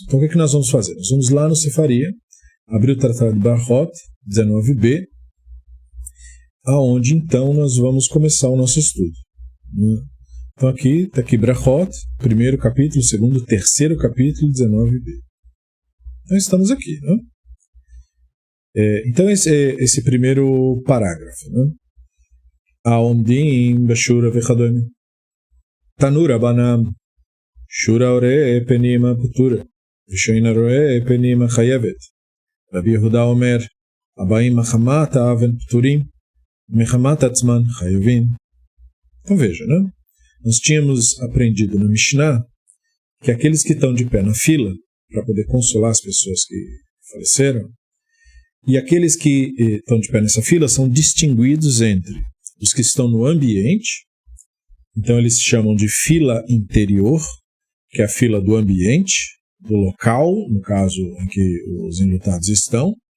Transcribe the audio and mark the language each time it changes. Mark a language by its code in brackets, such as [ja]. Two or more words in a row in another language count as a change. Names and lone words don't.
[pt] Então o que é que nós vamos fazer? Nós vamos lá no Sefaria, abrir o Tratado de Brachot, 19b, aonde então nós vamos começar o nosso estudo, né? Então está aqui Brachot, primeiro capítulo, segundo, terceiro capítulo, 19b. Então estamos aqui, né? Então esse primeiro parágrafo, né? [he] העומדים בשורה וכדומה. תנו רבנן, שורה רואה פנימה פטורה, ושאינה רואה פנימה חייבת. רבי יהודה אומר, אבלים מחמת האבן פטורים, מחמת עצמן חייבין. [pt] Então veja, né? Nós tínhamos aprendido na Mishnah que aqueles que estão de pé na fila para poder consolar as pessoas que faleceram, e aqueles que estão de pé nessa fila são distinguidos entre os que estão no ambiente, então eles chamam de fila interior, que é a fila do ambiente, do local, no caso em que os enlutados estão,